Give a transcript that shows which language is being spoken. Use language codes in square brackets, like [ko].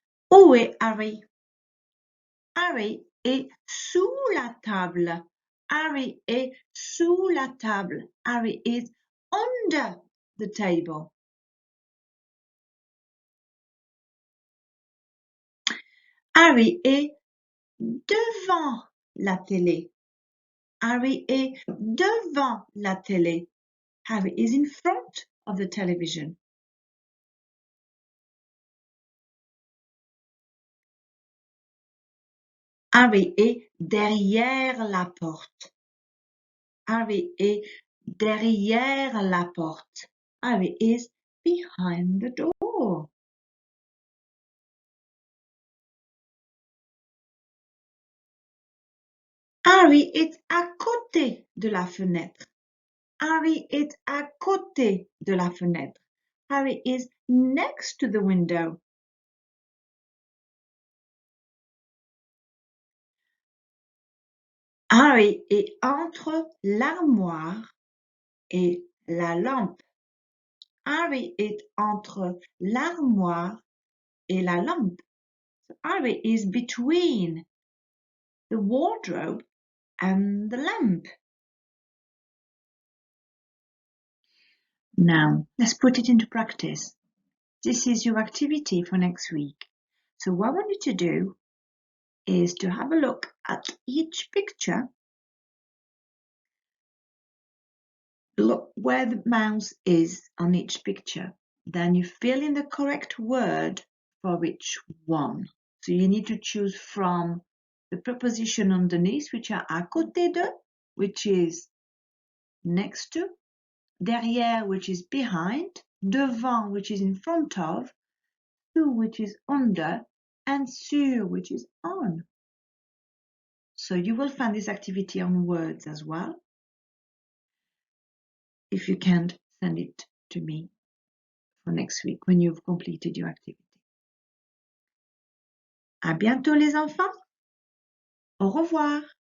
[fr] Où est Harry? Harry est sous la table. Harry est sous la table. [en] Harry is under the table. [fr] Harry est devant la télé. Harry est devant la télé. [en] Harry is in front of the television. [fr] Harry est derrière la porte. Harry est derrière la porte. [en] Harry is behind the door. [fr] Harry est à côté de la fenêtre. Harry est à côté de la fenêtre. [en] Harry is next to the window. [fr] Harry est entre l'armoire et la lampe. Harry est entre l'armoire et la lampe. [en] So Harry is between the wardrobe and the lamp. Now, let's put it into practice. This is your activity for next week. So what I want you to do is to have a look at each picture. Look where the mouse is on each picture. Then you fill in the correct word for each one. So you need to choose from the preposition underneath, which are à côté de, which is next to, derrière, which is behind, devant, which is in front of, sous, which is under, and sur, which is on. So you will find this activity on words as well. If you can't, send it to me for next week when you've completed your activity. [fr] À bientôt les enfants. Au revoir.